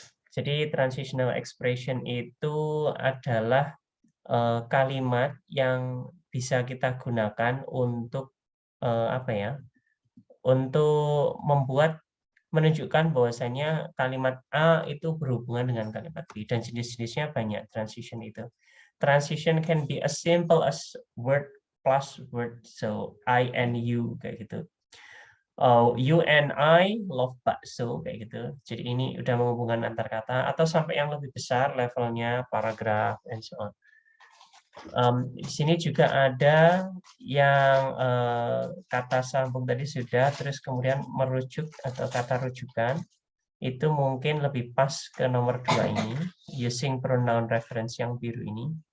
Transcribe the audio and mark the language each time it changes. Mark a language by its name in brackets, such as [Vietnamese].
[Indonesian] Jadi transitional expression itu adalah kalimat yang bisa kita gunakan untuk apa ya? Untuk menunjukkan bahwasanya kalimat A itu berhubungan dengan kalimat B dan jenis-jenisnya banyak transition itu. [English] Transition can be as simple as word plus word, so I and you [Indonesian] kayak gitu. [English] You and I love bakso [Indonesian] kayak gitu. Jadi ini udah menghubungkan antar kata atau sampai yang lebih besar levelnya paragraf [English] and so on. [Indonesian] Di sini juga ada yang kata sambung tadi sudah, terus kemudian merujuk atau kata rujukan itu mungkin lebih pas ke nomor 2 ini, [English] using pronoun reference [Indonesian] yang biru ini.